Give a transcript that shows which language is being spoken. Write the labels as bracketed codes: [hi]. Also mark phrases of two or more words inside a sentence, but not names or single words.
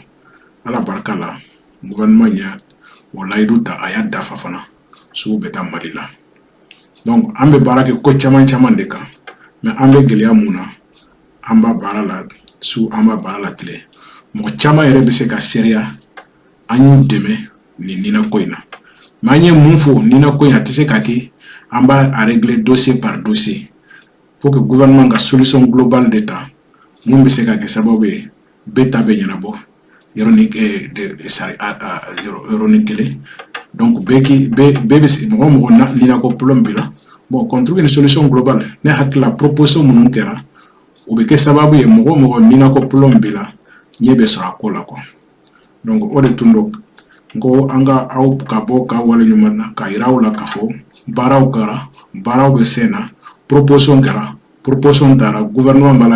[bm] ala barika la gouvernement ɲɛ o layidu ta a y'a dafa fana sugu bɛ taa Mali la donc an bɛ baara kɛ ko caman de kan mais an bɛ gɛlɛya mun na an b'a baara la su an b'a baara la tile mɔgɔ caman yɛrɛ bɛ se ka seereya an y'u dɛmɛ nin ninako in na mais an ye mun fɔ ninako in a tɛ se ka kɛ an b'a [fr] régler dossier par dossier pour que [bm] gouvernement ka [fr] solution globale [bm] de ta mun bɛ se ka kɛ sababu ye bɛɛ ta bɛ ɲɛnabɔ yɔrɔnin kelen donc bɛɛ bɛ se mɔgɔ ninako problème b'i la [fr] bon contre une solution globale [bm] ne hakili la proposition minnu kɛra o bɛ kɛ sababu ye mɔgɔ ninako problème b'i la ɲɛ bɛ sɔrɔ a ko la quoi donc o de tun do ko an ka aw ka bɔ ka wale ɲuman na ka yira aw la k'a fɔ baaraw kɛra baaraw bɛ sen na proposition kɛra proposition taara gouvernement b'a la